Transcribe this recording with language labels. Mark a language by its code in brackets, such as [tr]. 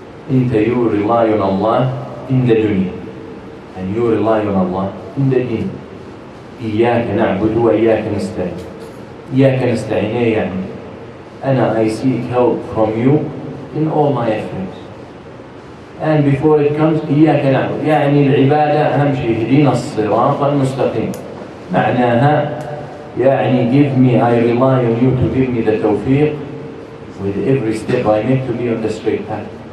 [en] You rely on Allah in the dunya, and you rely on Allah in the deen. [ar] إياك نعبد وإياك نستعين. إياك نستعين يعني [en] I seek help from you in all my efforts. And before it comes [ar] إياك نعبد يعني العبادة أهم شيء اهدنا الصراط المستقيم. معناها يعني [en] I rely on you to give me the tawfiq with every step I make to be on the straight path.